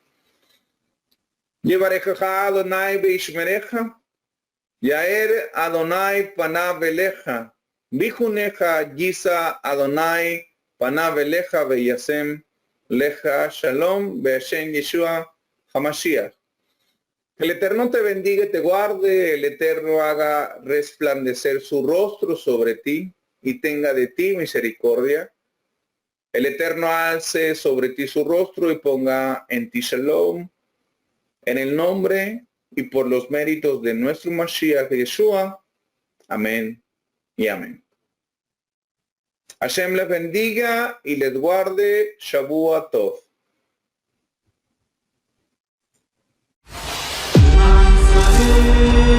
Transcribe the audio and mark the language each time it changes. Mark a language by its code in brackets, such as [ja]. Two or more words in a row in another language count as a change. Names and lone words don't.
[he] יברכך אדוני וישמרך יאר אדוני פניו אליך ויחונך ישא אדוני פניו אליך וישם לך שלום בהשם ישוע המשיח. [es] Que el Eterno te bendiga y te guarde, el Eterno haga resplandecer su rostro sobre ti y tenga de ti misericordia. El Eterno alce sobre ti su rostro y ponga en ti shalom. En el nombre y por los méritos de nuestro Mashiach Yeshua. Amén y amén. Hashem les bendiga y les guarde. [he] שבוע טוב. [es] Amen.